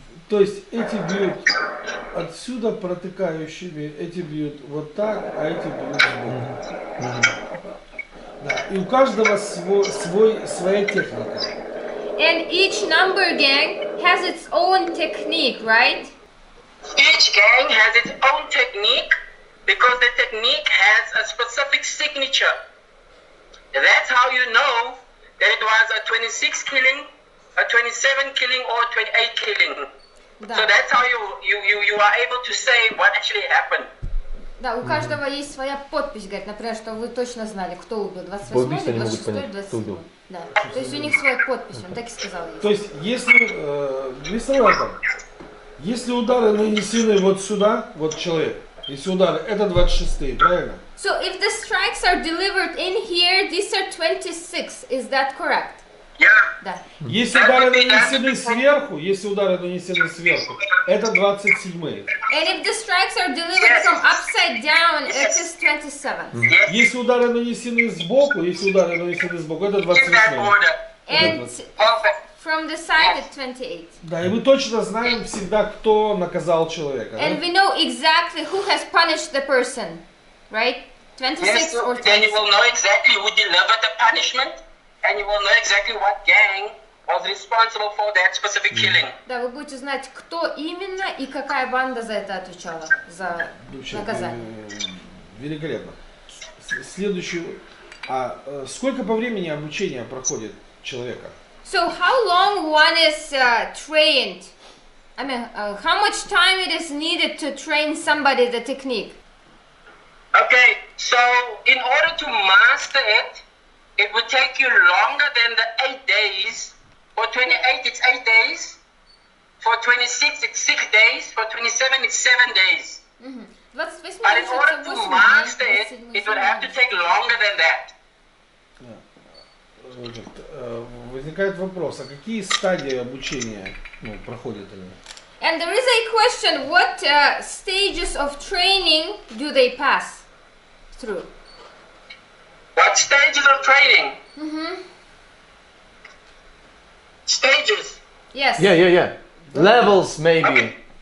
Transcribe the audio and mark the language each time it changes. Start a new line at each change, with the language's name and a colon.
Russian: То есть эти бьют отсюда протыкающими, эти бьют вот так, а эти бьют сбоку. Да. И у каждого своя техника.
English: And each number gang has its own technique, right? Each gang has its own technique, because the technique has a specific signature. That's how you know that it was a 26 killing, a 27 killing, or 28 killing.
Russian: Да.
English: So that's how you are able to say what actually happened.
Russian: Да, у каждого есть своя подпись, говорит, например, что вы точно знали, кто убил, 28-й, 26-й, 27-й. Да. То есть у них своя подпись, он так и сказал. То есть, если, мистер Велком, если удары нанесены вот сюда, вот человек, если удары, это 26-й, правильно?
English: So if the strikes are delivered in here, these are 26, is that correct? Yeah.
Russian: Да. Если удары нанесены сверху, это 27-й.
English: And if the strikes are delivered from upside down, it is 27.
Russian: Если удары нанесены сбоку, это 28-й.
English: And from the side, it's 28.
Russian: Да, и мы точно знаем всегда, кто наказал человека.
English: And we know exactly who has punished the person, right? 26 or 27. Then you will know exactly who delivered the punishment, and you will know exactly what gang was responsible for that specific killing.
Russian: Да, вы будете знать, кто именно и какая банда за это отвечала, за наказание. Великолепно. Следующий. Сколько по времени обучения проходит человека?
English: So how long one is trained? I mean, how much time it is needed to train somebody the technique? Okay, so in order to master it, it would take you longer than the 8 days. For 28, it's 8 days. For 26, it's 6 days. For 27, it's 7 days. But in order to master it, it would have to take longer than that.
Russian: Возникает вопрос, а какие стадии обучения проходят они?
English: And there is a question, what stages of training do they pass through? What stages of training? Stages. Yes. Yeah. Levels, maybe.